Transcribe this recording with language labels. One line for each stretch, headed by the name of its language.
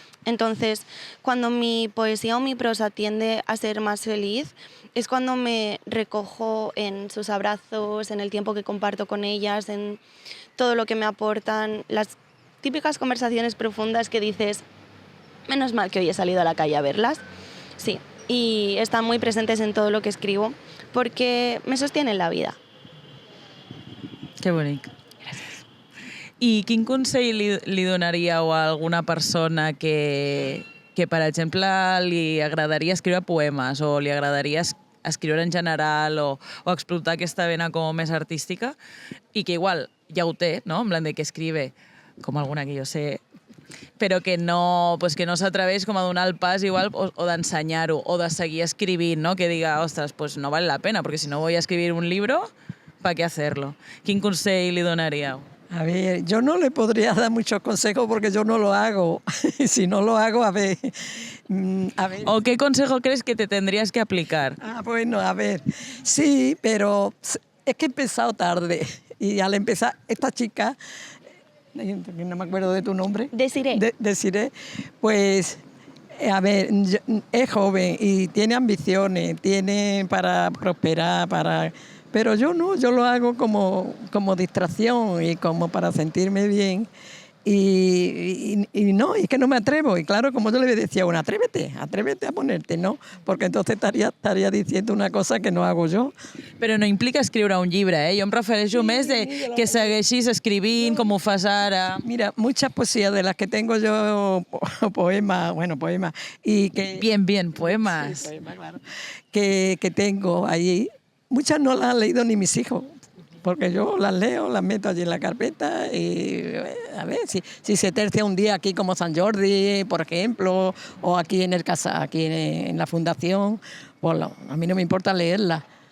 Spanish: Entonces, cuando mi poesía o mi prosa tiende a ser más feliz, es cuando me recojo en sus abrazos, en el tiempo que comparto con ellas, en todo lo que me aportan, las típicas conversaciones profundas que dices, menos mal que hoy he salido a la calle a verlas. Sí, y están muy presentes en todo lo que escribo porque me sostienen la vida.
Catalan: Que bonic. Gràcies. I quin consell li donaríeu a alguna persona que per exemple, li agradaria escriure poemes o li agradaria escriure en general o explotar aquesta vena com més artística i que igual ja ho té, no?
Spanish: En plan de que escribe
Catalan: com alguna que jo sé, però que no, pues que no s'atreveix com a donar el pas igual o d'ensenyar-ho o de seguir escrivint, no?
Spanish: Que diga, ostres, pues no vale la pena, porque si no voy a escribir un libro, ¿para qué hacerlo?
Catalan: Quin consell li donaríeu?
Spanish: A ver, yo no le podría dar muchos consejos porque yo no lo hago. Si no lo hago, a ver. ¿O qué consejo crees que te tendrías que aplicar? Bueno, a ver. Sí, pero es que he empezado tarde. Y al empezar, esta chica, no me acuerdo de tu nombre. Desiree. Desiree, pues, a ver, es joven y tiene ambiciones, tiene para prosperar, pero yo no, yo lo hago como distracción y como para sentirme bien. Y no, es que no me atrevo. Y claro, como yo le decía a una, atrévete a ponerte, ¿no? Porque entonces estaría diciendo una cosa que no hago yo.
Catalan: Però no implica escriure un llibre, eh? Jo em refereixo més de que segueixis escrivint com ho fas ara.
Spanish: Mira, muchas poesías de las que tengo yo, poemas, y que... Bien, poemas. Sí, poemas, claro. Que tengo ahí, muchas no las han leído ni mis hijos. Porque yo las leo, las meto allí en la carpeta y a ver si se tercia un día aquí como San Jordi, por ejemplo, o aquí en aquí en la fundación, pues a mí no me importa leerlas.